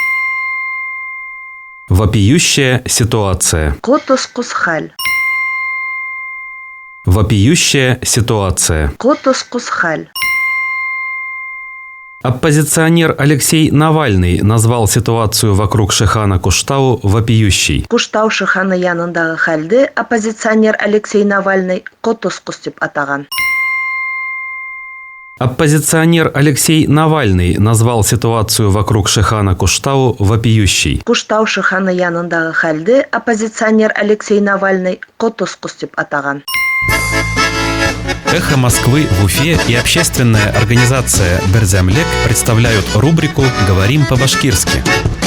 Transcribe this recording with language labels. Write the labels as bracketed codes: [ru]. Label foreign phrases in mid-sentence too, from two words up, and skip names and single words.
[ru] Вопиющая ситуация. [ba] Котоскус халь. [ru] Вопиющая ситуация. [ba] Котоскус халь. [ru] Оппозиционер Алексей Навальный назвал ситуацию вокруг Шихана Куштау вопиющей. [ba] Куштау Шиханы янындағы хәлді оппозиционер Алексей Навальный котоскус деп атаған. [ru] Оппозиционер Алексей Навальный назвал ситуацию вокруг Шихана Куштау вопиющей. [ba] Куштау Шиханы янындағы хәлді оппозиционер Алексей Навальный котоскус деп атаған. [ru] «Эхо Москвы» в Уфе и общественная организация «Берзямлек» представляют рубрику «Говорим по-башкирски».